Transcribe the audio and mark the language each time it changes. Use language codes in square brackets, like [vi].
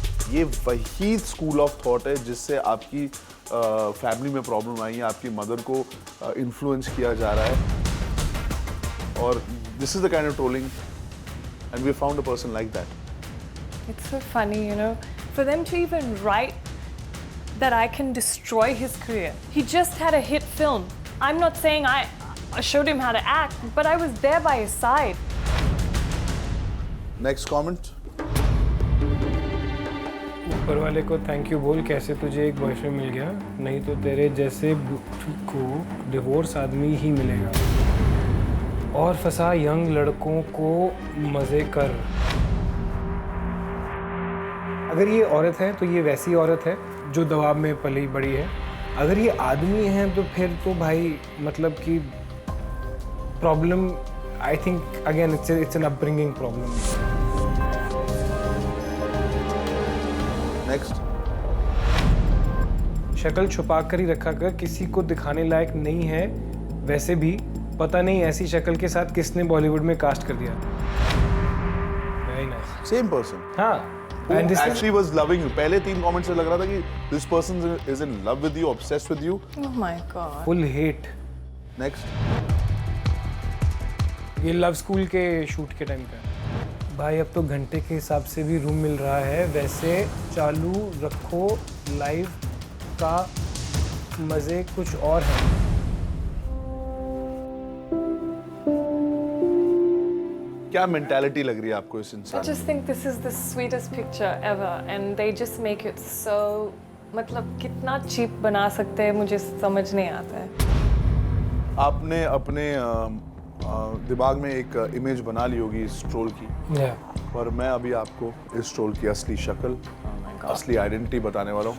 [hi] ये वही school of thought है जिससे आपकी फैमिली में प्रॉब्लम आई है, आपकी मदर को इन्फ्लुएंस किया जा रहा है. [en] और this is the kind of trolling and we found a person like that. It's so funny, you know, for them to even write that I can destroy his career. He just had a hit film. I'm not saying I showed him how to act, but I was there by his side. Next comment. [hi] ऊपर वाले को thank you बोल, कैसे तुझे एक boyfriend मिल गया. नहीं तो तेरे जैसे बुद्धू को डिवोर्स आदमी ही मिलेगा. और फंसा यंग लड़कों को मज़े कर. अगर ये औरत है तो ये वैसी औरत है जो दबाव में पली बड़ी है. अगर ये आदमी है तो फिर तो भाई मतलब कि problem, [en] I think again it's an upbringing problem. Next. [hi] शक्ल छुपा कर ही रखा कर, किसी को दिखाने लायक नहीं है. वैसे भी पता नहीं ऐसी शक्ल के साथ किसने बॉलीवुड में कास्ट कर दिया. [en] Very nice. Same person. [hi] हाँ. [en] And this actually was loving you. [hi] पहले 3 कमेंट्स से लग रहा था कि [en] this person is in love with you, obsessed with you. Oh my God. Full hate. Next. [hi] ये लव स्कूल के शूट के टाइम का है. भाई अब तो घंटे के हिसाब से भी रूम मिल रहा है. वैसे चालू रखो लाइव का मज़े कुछ और है. क्या मेंटालिटी लग रही है आपको इस [en] I [hi] इंसान [en] just think this is the sweetest picture ever, and they just make it so. [hi] मतलब कितना cheap बना सकते हैं मुझे समझ नहीं आता है. आपने अपने दिमाग में एक इमेज बना ली होगी इस ट्रोल की, पर मैं अभी आपको इस ट्रोल की असली शक्ल, असली आइडेंटिटी बताने वाला हूँ.